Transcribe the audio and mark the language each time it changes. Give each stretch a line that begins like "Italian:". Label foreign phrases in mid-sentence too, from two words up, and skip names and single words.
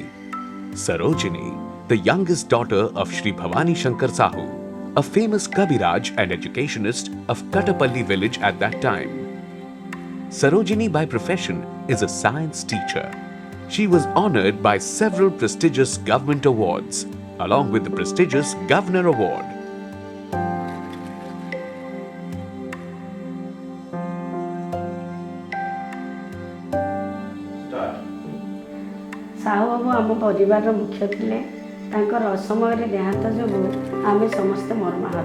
English: Sarojini, the youngest daughter of Shri Bhavani Shankar Sahoo, a famous Kabiraj and educationist of Katapalli village at that time. Sarojini by profession is a science teacher. She was honored by several prestigious government awards, along with the prestigious Governor Award.
Odia: ସାହୁ ବାବୁ ଆମ ପରିବାରର ମୁଖ୍ୟ ଥିଲେ। ତାଙ୍କର ଅସମୟରେ ଦେହାନ୍ତ ଯୋଗୁଁ ଆମେ ସମସ୍ତେ ମର୍ମାହତ।